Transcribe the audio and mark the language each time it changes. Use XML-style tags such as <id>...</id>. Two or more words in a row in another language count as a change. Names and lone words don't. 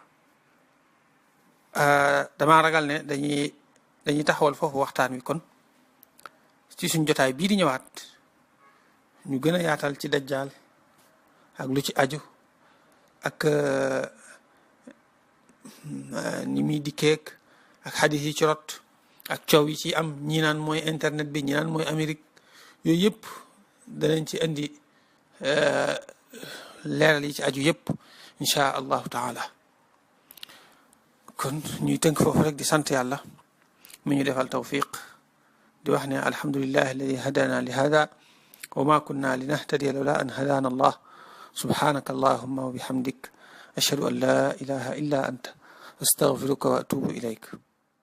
<wo>damaa ragal ne dañuy taxawal foofu waxtaan wi kon ci suñ jotaay bii di ñëwaat ñu gën a yaatal ci dajjal ak lu ci aju ak ni muy dikkeek ak xadis yi ci rot ak coow yi ci am ñi naan mooy internet bi ñi naan mooy Amérique yooyu yëpp danañ ci indi leeral yi ci aju yëpp</wo> <ar>إن شاء الله تعالى.</ar> <wo>kon ñuy tënk foofu rek di sant yàlla mi ñu defal tawfiq di wax ne</wo> <ar>الحمد لله الذي هدانا لهذا وما كنا لنهتدي لولا أن هدانا الله سبحانك اللهم وبحمدك أشهد أن لا إله إلا أنت أستغفرك وأتوب إليك.</ar>